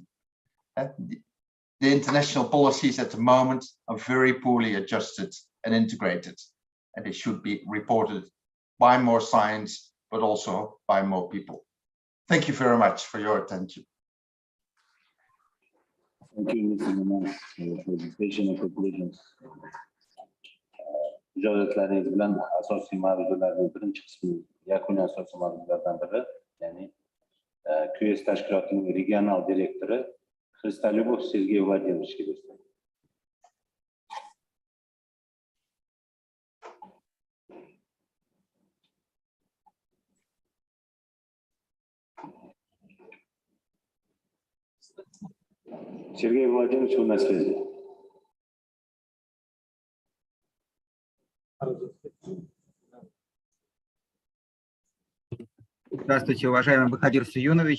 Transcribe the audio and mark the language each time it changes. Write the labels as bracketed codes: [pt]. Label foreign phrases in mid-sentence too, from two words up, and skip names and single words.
[en] The international policies at the moment are very poorly adjusted and integrated, and they should be reported by more science, but also by more people. Thank you very much for your attention. Thank you, Mr. Manas, for your presentation and conclusions. [uz] İcazatlarınız bilen asosiy mavzularning birinchi qismi yakuniy asosiy mavzulardan biri, ya'ni QS tashkilotining regional direktori Xristolyubov Sergey Vladimirovичga bersin. [ru] Сергей Владимирович, у нас связи. Здравствуйте, уважаемый Бахадир Суюнович.